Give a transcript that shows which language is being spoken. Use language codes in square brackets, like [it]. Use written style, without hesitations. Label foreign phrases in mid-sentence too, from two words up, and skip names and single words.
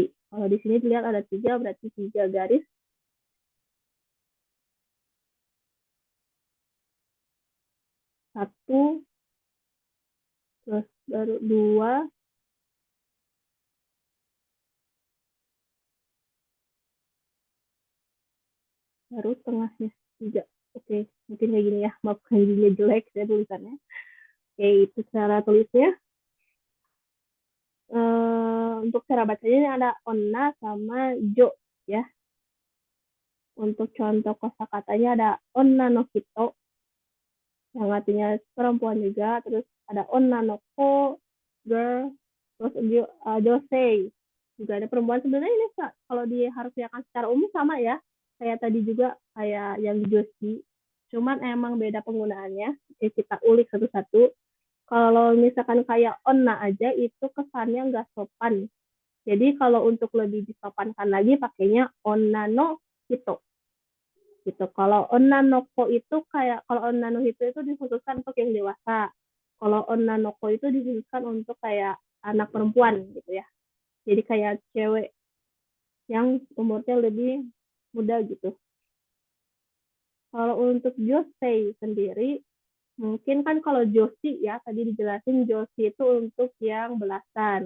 [id] Kalau di sini dilihat ada 3, berarti 3 garis. 1, terus baru 2, baru tengahnya 3. Oke, mungkin kayak gini ya. Maaf kanjinya jelek saya tulisannya. Oke, itu cara tulisnya. Untuk cara bacanya ini ada onna sama jo ya. Untuk contoh kosakatanya ada [ja] 女の人 [id] yang artinya perempuan juga, terus ada [ja] 女の子 [id] girl, terus josei juga ada perempuan. Sebenarnya ini kalau diharuskan secara umum sama ya, kayak tadi juga kayak yang joshi, cuman emang beda penggunaannya. Kita ulik satu-satu. Kalau misalkan kayak onna aja itu kesannya nggak sopan. Jadi kalau untuk lebih disopankan lagi pakainya [ja] 女の人 [id] gitu. Kalau [ja] 女の子 [id] itu kayak kalau [ja] 女の人 [id] itu dikhususkan untuk yang dewasa. Kalau [ja] 女の子 [id] itu dikhususkan untuk kayak anak perempuan gitu ya. Jadi kayak cewek yang umurnya lebih muda gitu. Kalau untuk josei sendiri, mungkin kan kalau joshi ya, tadi dijelasin joshi itu untuk yang belasan.